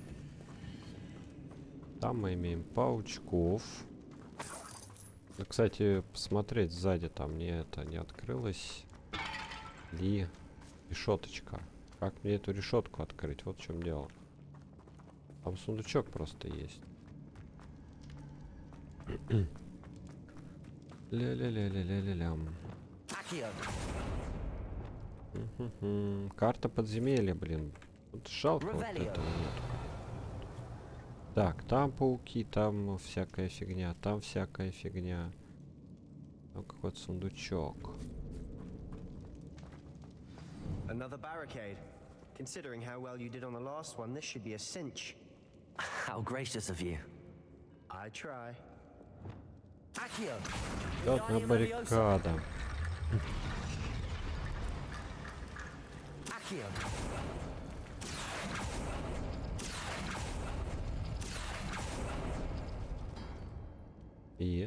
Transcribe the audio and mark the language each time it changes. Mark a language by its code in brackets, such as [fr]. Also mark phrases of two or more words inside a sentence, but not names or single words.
[ru] Там мы имеем паучков. Ну, кстати, посмотреть сзади, там мне это не открылось ли решеточка. Как мне эту решетку открыть? Вот в чем дело. Там сундучок просто есть. Ля-ля-ля-ля-ля-ля-лям. Карта подземелья, блин. Вот жалко вот этого нет. Так, там пауки, там всякая фигня, там всякая фигня. Там какой-то сундучок. [en] Another barricade. Considering how well you did on the last one, this should be a cinch. How gracious of you. I try. [ru] Вот одна баррикада. И?